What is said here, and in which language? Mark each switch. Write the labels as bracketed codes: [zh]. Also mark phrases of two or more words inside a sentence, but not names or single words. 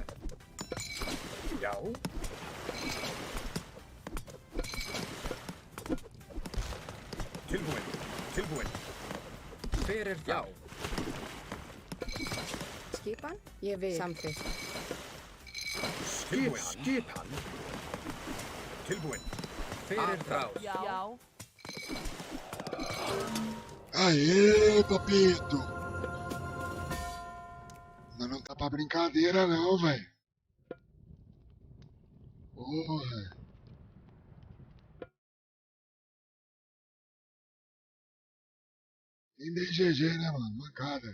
[is] Já. Tilbúin. Tilbúin. Hver er þar? Skipan. Ég vil. Samþykkt. Tilbúin. Skipan. Tilbúin. Hver er þar? Já. [pt] Aê, papito! Mas não tá pra brincadeira não, velho. Porra. Nem dei GG, né, mano? Mancada.